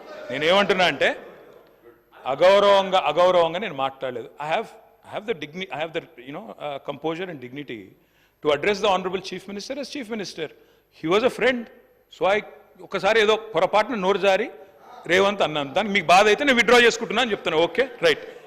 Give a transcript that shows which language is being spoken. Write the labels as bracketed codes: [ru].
[te] నేనేమంటున్నా అంటే అగౌరవంగా నేను మాట్లాడలేదు. [en] I have the composure and dignity to address the Honorable Chief Minister as Chief Minister. He was a friend. [te] So ఒకసారి ఏదో పొరపాటున నోరు జారి రేవంత్ అన్నాను, దానికి మీకు బాధ అయితే నేను విత్డ్రా చేసుకుంటున్నా అని చెప్తాను. Okay, right.